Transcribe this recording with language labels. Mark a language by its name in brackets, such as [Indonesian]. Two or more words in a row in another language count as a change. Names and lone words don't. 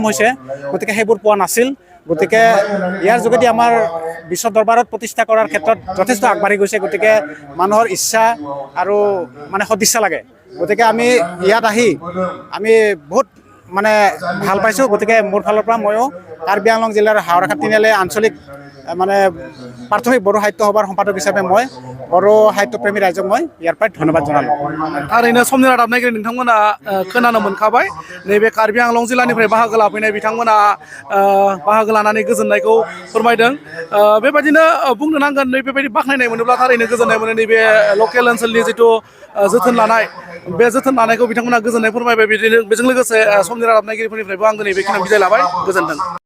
[Assamese] হৈছে গতিকে সেইবোৰ পোৱা নাছিল গতিকে ইয়াৰ যোগেদি আমাৰ বিশ্ব দৰবাৰত প্ৰতিষ্ঠা কৰাৰ ক্ষেত্ৰত যথেষ্ট আগবাঢ়ি গৈছে গতিকে মানুহৰ ইচ্ছা আৰু মানে সদিচ্ছা লাগে গতিকে আমি ইয়াত আহি আমি বহুত মানে ভাল পাইছোঁ গতিকে মোৰ ফালৰ পৰা ময়ো কাৰ্বি আংলং জিলাৰ হাওৰাঘাট তিনিআলি আঞ্চলিক মানে প্ৰাথমিক বড়ো সাহিত্য সভাৰ সম্পাদক হিচাপে মই বড়ো সাহিত্যপ্ৰেমী ৰাইজক মই ইয়াৰ পৰাই ধন্যবাদ জনালোঁ [Bodo] थारैनो समनि रादाब नायगिरि नोंथांमोना खोनानो मोनखाबाय नैबे कार्बि आंलं जिल्लानिफ्राय बाहागो लाफैनाय बिथांमोना बाहागो लानानै गोजोननायखौ फोरमायदों बेबायदिनो बुंनो नांगोन नैबेबायदि बाख्नायनाय मोनोब्ला थारैनो गोजोननाय मोनो नैबे लकेल ओनसोलनि जिथु जोथोन लानाय बे जोथोन लानायखौ बिथांमोना गोजोननाय फोरमायबाय बेजों लोगोसे समनि रादाब नायगिरिफोरनिफ्रायबो आं दिनै बेखिनियाव बिदाय लाबाय गोजोन्थों